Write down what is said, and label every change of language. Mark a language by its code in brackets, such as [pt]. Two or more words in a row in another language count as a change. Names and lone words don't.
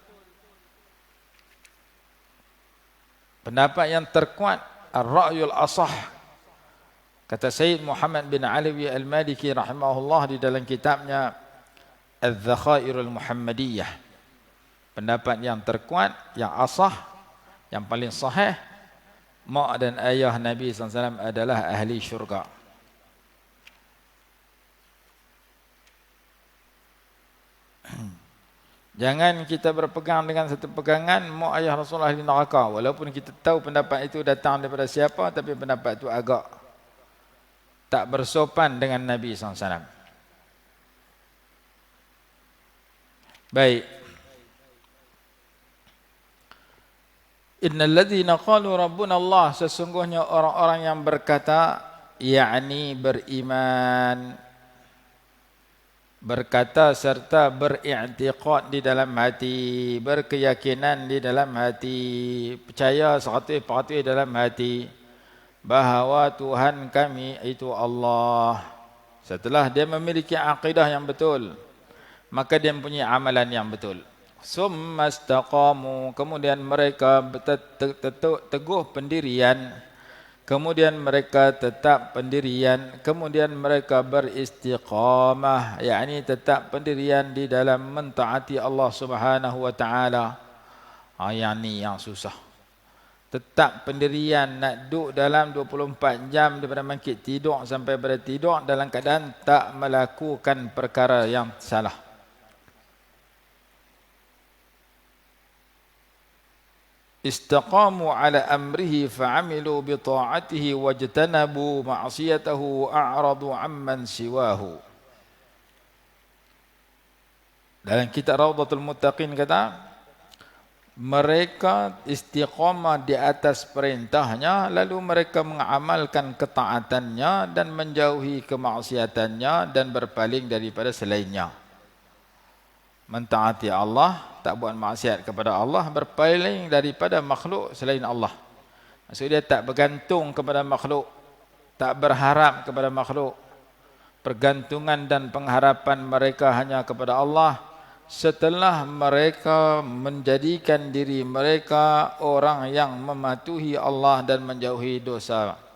[ms] Pendapat yang terkuat, [ar] الرأي الأصح. [ms] Kata Sayyid Muhammad bin Alawi al-Maliki rahimahullah di dalam kitabnya Al-Zakhairul Muhammadiyah. Pendapat yang terkuat, yang asah, yang paling sahih, mak dan ayah Nabi SAW adalah ahli syurga. Jangan kita berpegang dengan satu pegangan mak ayah Rasulullah di neraka, walaupun kita tahu pendapat itu datang daripada siapa, tapi pendapat itu agak tak bersopan dengan Nabi SAW. Baik. [ar] إن الذين قالوا ربنا الله, [ms] sesungguhnya orang-orang yang berkata, yakni beriman, berkata serta beriktikad di dalam hati, berkeyakinan di dalam hati, percaya 100% dalam hati, bahawa Tuhan kami itu Allah. Setelah dia memiliki akidah yang betul, maka dia mempunyai amalan yang betul. [ar] ثم استقاموا, [ms] kemudian mereka teguh pendirian, kemudian mereka tetap pendirian, kemudian mereka beristiqamah, yakni tetap pendirian di dalam mentaati Allah [ar] سبحانه وتعالى. [ms] Yang ni yang susah. Tetap pendirian, nak duduk dalam 24 jam daripada bangkit tidur sampai bertidur dalam keadaan tak melakukan perkara yang salah. [ar] استقاموا على أمره فعملوا بطاعته واجتنبوا معصيته وأعرضوا عمن سواه. [ms] Dalam kitab Rawdatul Muttaqin kata, mereka istiqamah di atas perintahnya, lalu mereka mengamalkan ketaatannya dan menjauhi kemaksiatannya dan berpaling daripada selainnya. Mentaati Allah, tak buat maksiat kepada Allah, berpaling daripada makhluk selain Allah. Maksudnya dia tak bergantung kepada makhluk, tak berharap kepada makhluk. Pergantungan dan pengharapan mereka hanya kepada Allah. Setelah mereka menjadikan diri mereka orang yang mematuhi Allah dan menjauhi dosa.